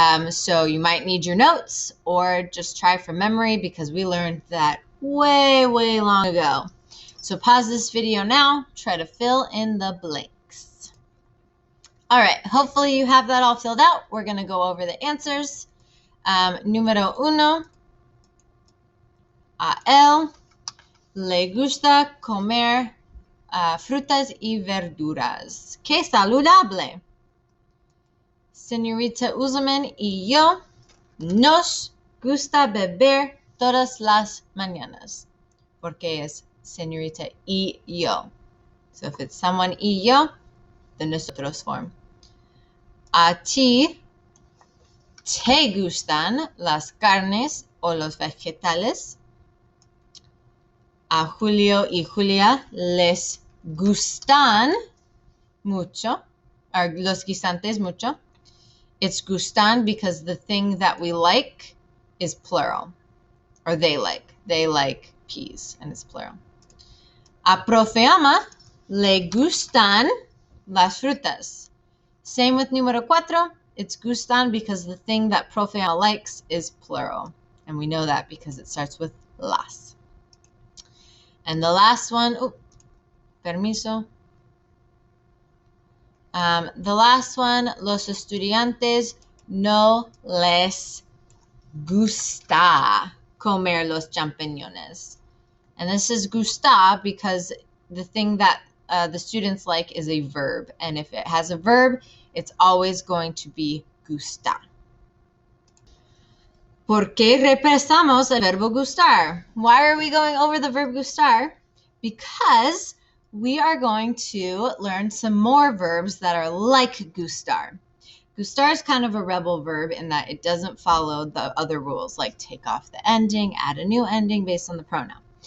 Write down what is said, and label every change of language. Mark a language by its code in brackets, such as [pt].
[en] So you might need your notes or just try from memory because we learned that way, way long ago. So pause this video now, try to fill in the blanks. All right, hopefully you have that all filled out. We're going to go over the answers. [es] Número 1, a él le gusta comer frutas y verduras. ¡Qué saludable! Señorita Uzelman y yo nos gusta beber todas las mañanas. Porque es señorita y yo. [en] So if it's someone y yo, the nosotros form. [es] ¿A ti te gustan las carnes o los vegetales? A Julio y Julia les gustan mucho, or los guisantes mucho. [en] It's gustan because the thing that we like is plural, or they like. They like peas, and it's plural. [es] A Profe Ama le gustan las frutas. [en] Same with número 4. It's gustan because the thing that Profe Ama likes is plural, and we know that because it starts with las. And the last one, permiso. [es] The last one, los estudiantes no les gusta comer los champiñones. [en] And this is gusta because the thing that the students like is a verb. And if it has a verb, it's always going to be gusta. [es] ¿Por qué repasamos el verbo gustar? [en] Why are we going over the verb gustar? Because we are going to learn some more verbs that are like gustar. Gustar is kind of a rebel verb in that it doesn't follow the other rules, like take off the ending, add a new ending based on the pronoun.